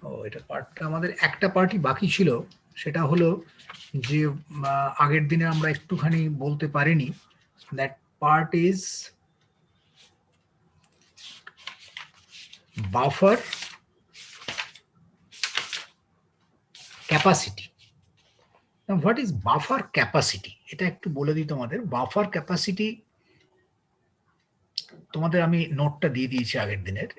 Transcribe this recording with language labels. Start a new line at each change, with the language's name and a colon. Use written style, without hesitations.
Bangla: এটা পার্টটা আমাদের একটা পার্টই বাকি ছিল, সেটা হলো যে আগের দিনে আমরা একটুখানি বলতে পারিনি,
English: That part is buffer capacity. Now what is buffer capacity?
Bangla: এটা একটু বলে দিই তোমাদের। বাফার ক্যাপাসিটি তোমাদের আমি নোটটা দিয়ে দিয়েছি আগের দিনের।